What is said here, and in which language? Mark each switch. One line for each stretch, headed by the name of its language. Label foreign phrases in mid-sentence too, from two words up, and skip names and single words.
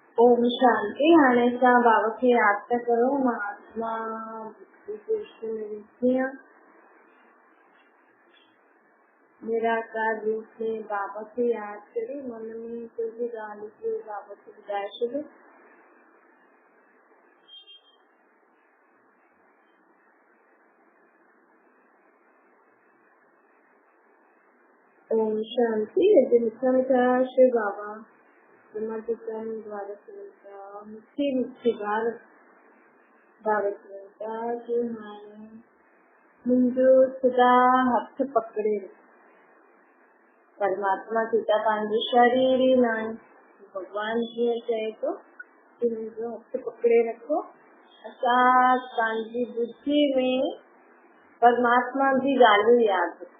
Sindhi: ओम शांति। हाणे सां बाबा खे याद था करो। महात्मा निराकार रूप में बाबा खे याद करे। मन में कोई भी ॻाल्हि हुजे बाबा खे ॿुधाए छॾो। ओम शांति। लिखा था श्री बाबा द्वारा मुख्य भारत भारत कि हाणे मुंहिंजो सदा हथ पकड़े परमात्मा सीता पंहिंजो शरीर ई न आहे। भगवान जीअं चए थो कि मुंहिंजो हथ पकड़े रखो। असां पंहिंजी बुद्धि में परमात्मा जी ॻाल्हियूं यादि रखो।